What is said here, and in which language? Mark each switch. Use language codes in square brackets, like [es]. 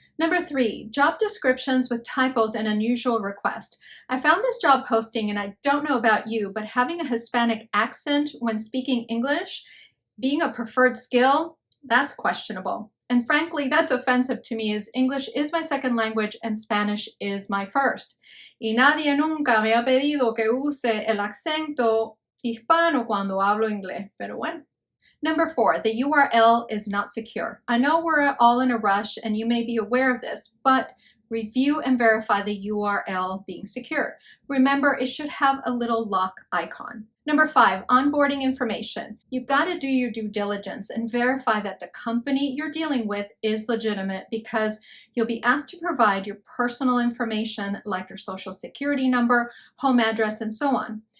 [en] Number 3, job descriptions with typos and unusual requests. I found this job posting, and I don't know about you, but having a Hispanic accent when speaking English, being a preferred skill, that's questionable. And frankly, that's offensive to me, as English is my second language and Spanish is my first. [es] Y nadie nunca me ha pedido que use el acento hispano cuando hablo inglés, pero bueno. [en] Number 4, the URL is not secure. I know we're all in a rush and you may be aware of this, but review and verify the URL being secure. Remember, it should have a little lock icon. Number 5, onboarding information. You've got to do your due diligence and verify that the company you're dealing with is legitimate, because you'll be asked to provide your personal information like your social security number, home address, and so on.